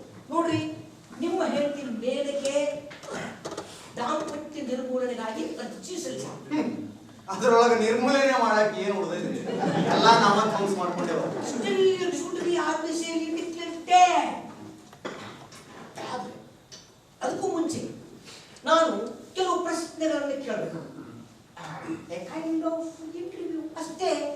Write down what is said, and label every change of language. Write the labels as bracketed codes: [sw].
[kn] ನೋಡ್ರಿ, ನಿಮ್ಮ ಹೆಂಡತಿ ಮೇನಕ್ಕೆ ದಾಂಪತ್ಯ ನಿರ್ಮೂಲನೆಗಾಗಿ ಅರ್ಜಿ ಸಲ್ಲಿಸಿ. ಅದ್ರೊಳಗೆ ನಿರ್ಮೂಲನೆ ಮಾಡಕ್ ಏನ್ ಉಳಿದೈತಿ? ಎಲ್ಲ ನಾವ ಥಂಗ್ಸ್ ಮಾಡ್ಕೊಂಡೇವ. [en] Still should be officially declared dead. [kn] ಅದಕ್ಕೂ ಮುಂಚೆ ನಾನು ಕೆಲವು ಪ್ರಶ್ನೆಗಳನ್ನು ಕೇಳಬೇಕು. [en] A kind of interview [kn] ಅಷ್ಟೇ.